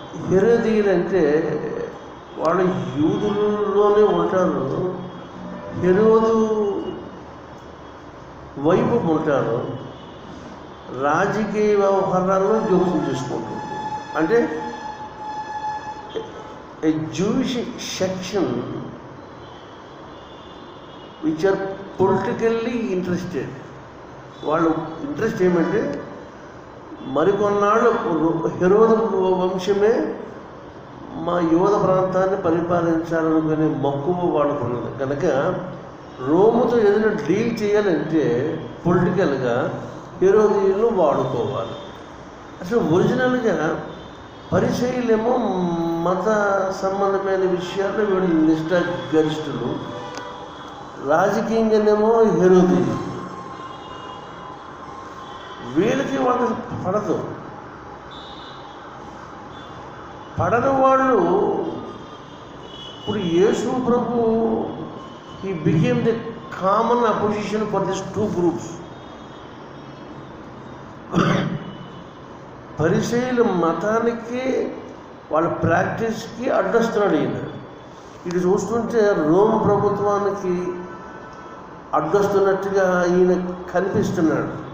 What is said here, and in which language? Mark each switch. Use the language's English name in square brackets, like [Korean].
[Telugu] హెరోదీయులు అంటే వాళ్ళు యూదులలోనే ఉంటారు, హెరోదు వైపు ఉంటారు, రాజకీయ వ్యవహారాల్లో జోక్యం చేసుకుంటుంది. అంటే [English] a Jewish section which are politically interested. [Telugu] వాళ్ళు ఇంట్రెస్ట్ ఏమంటే మరికొన్నాళ్ళు హెరోదు వంశమే మా యోధ ప్రాంతాన్ని పరిపాలించాలనుకునే మక్కువ వాళ్ళకున్నది కనుక రోముతో ఏదైనా డీల్ చేయాలంటే పొలిటికల్గా హెరోదీయులను వాడుకోవాలి. అసలు ఒరిజినల్గా పరిసయ్యులేమో మత సంబంధమైన విషయాల్లో వీళ్ళు నిష్ఠాగరిష్ఠులు, రాజకీయంగానేమో హెరోదీయులు. వీళ్ళకి వాళ్ళకి పడని వాళ్ళు ఇప్పుడు యేసు ప్రభు [English] he became the common opposition for these two groups. [Telugu] పరిసయ్యుల మతానికి వాళ్ళ ప్రాక్టీస్కి అడ్డొస్తున్నాడు ఈయన. ఇది చూస్తుంటే రోమ్ ప్రభుత్వానికి అడ్డొస్తున్నట్టుగా ఈయన కనిపిస్తున్నాడు.